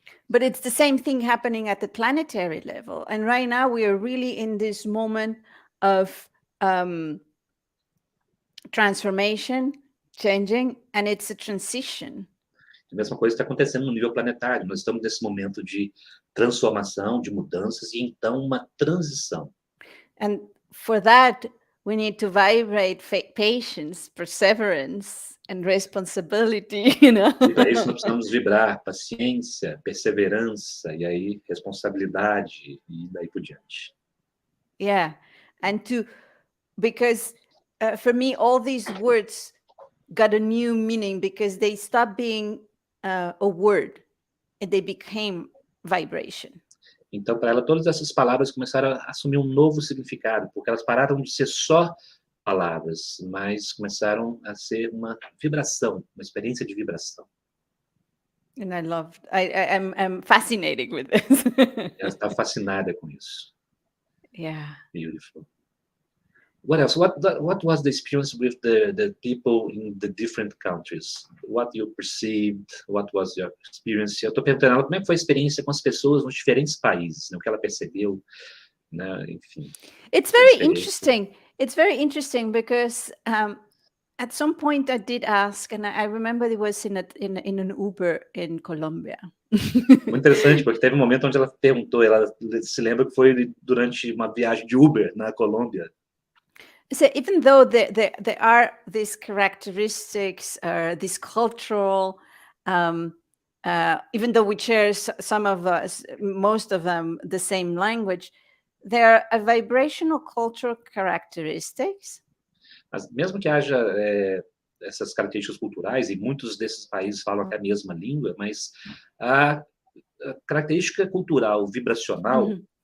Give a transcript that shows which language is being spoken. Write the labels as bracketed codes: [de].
[en] But it's the same thing happening at the planetary level. And right now we are really in this moment of transformation, changing, and it's a transition. [pt] A mesma coisa está acontecendo no nível planetário. Nós estamos nesse momento de transformação, de mudanças, e então uma transição. [en] And for that, we need to vibrate patience, perseverance, and responsibility, you know? [pt] E para isso nós precisamos vibrar paciência, perseverança, e aí responsabilidade, e daí por diante. [en] Yeah. And because for me, all these words got a new meaning because they stopped being a word and they became vibration. [pt] Então, para ela, todas essas palavras começaram a assumir um novo significado, porque elas pararam de ser só palavras, mas começaram a ser uma vibração, uma experiência de vibração. [en] And I'm fascinated with this. [pt] Ela está fascinada com isso. [en] Yeah. Beautiful. What else? What was the experience with the people in the different countries? What you perceived? What was your experience? [pt] Eu estou perguntando ela como é que foi a experiência com as pessoas nos diferentes países, né? O que ela percebeu, né? Enfim. [en] It's very interesting. It's very interesting because at some point I did ask, and I remember it was in an Uber in Colombia. [pt] Muito interessante, porque teve um momento onde ela perguntou, ela se lembra que foi durante uma viagem de Uber na Colômbia. [en] So even though there are these characteristics, this cultural, even though we share some of us, most of them, the same language, there are vibrational cultural characteristics. [pt] Mas mesmo que haja essas características culturais, e muitos desses países falam até a mesma língua, mas a característica cultural, vibracional...